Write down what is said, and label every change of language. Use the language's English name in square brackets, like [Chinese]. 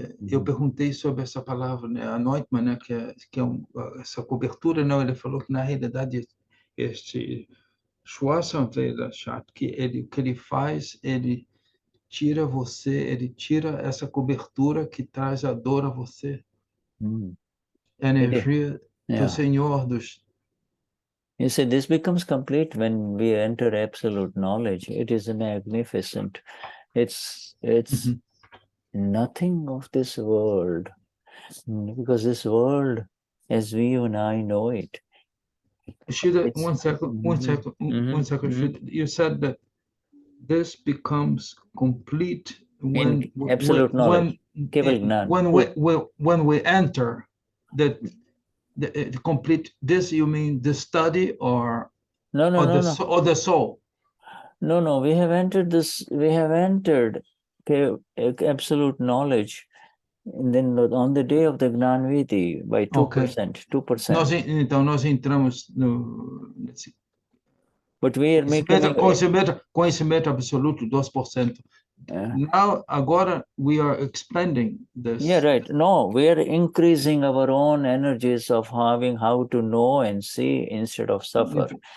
[Portuguese] Eu perguntei sobre essa palavra, né? Anointment, né? Que é essa cobertura, não? Ele falou que na realidade este Shwasamveda Shakti, o que ele faz, ele tira você, ele tira essa cobertura que traz a dor a você. A energia do Senhor dos... [English] You see, this becomes complete when we enter absolute knowledge. It is magnificent. It's nothing of this world, because this world, as we and I know it. Shuddha, one second. Shuddha, you said that this becomes complete when absolute knowledge. When we enter the complete. This you mean the study or the soul? No. We have entered this. We have entered absolute knowledge. And then on the day of the Gnanviti, by 2%, 2%. [Portuguese] Nós entramos no [English] But we are making [Portuguese] conhecimento absoluto, 2%. [English] Now, [Portuguese] agora, [English] we are expanding this. Yeah, right. No, we are increasing our own energies of having how to know and see instead of suffer.